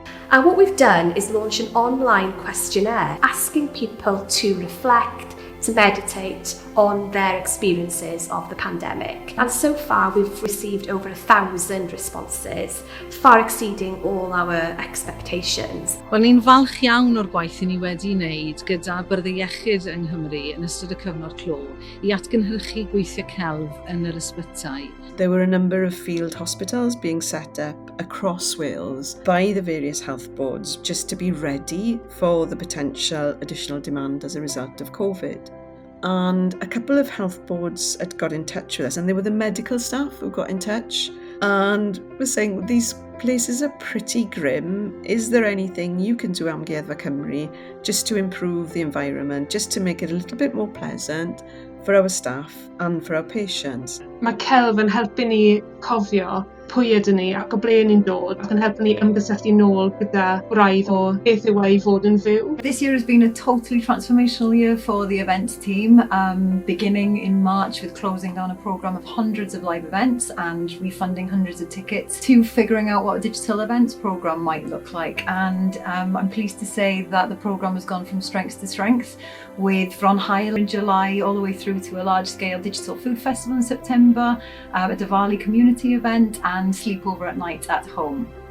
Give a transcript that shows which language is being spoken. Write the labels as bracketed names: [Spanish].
[English] And what we've done is launch an online questionnaire asking people to reflect, to meditate on their experiences of the pandemic. And so far we've received over 1,000 responses, far exceeding all our expectations. [Welsh] Wel, ni'n falch iawn o'r gwaith ni wedi wneud gyda Byrdde Iechyd yng Nghymru yn ystod y cyfnod clo I atgynhyrchu gweithio celf yn yr ysbytai. [English] There were a number of field hospitals being set up across Wales by the various health boards just to be ready for the potential additional demand as a result of COVID. And a couple of health boards had got in touch with us, and they were the medical staff who got in touch and were saying, these places are pretty grim. Is there anything you can do, Amgueddfa Cymru, just to improve the environment, just to make it a little bit more pleasant for our staff and for our patients? [Welsh] Mae celf yn helpu ni cofio pwy ydyn ni ac o ble ni'n dod ac yn helpu ni ymgysylltu nôl gyda gwraidd o beth yw ei fod yn fyw. [English] This year has been a totally transformational year for the events team, beginning in March with closing down a programme of hundreds of live events and refunding hundreds of tickets to figuring out what a digital events programme might look like. And I'm pleased to say that the programme has gone from strength to strength, with Rhai in July all the way through to a large-scale digital food festival in September, a Diwali community event and sleepover at night at home.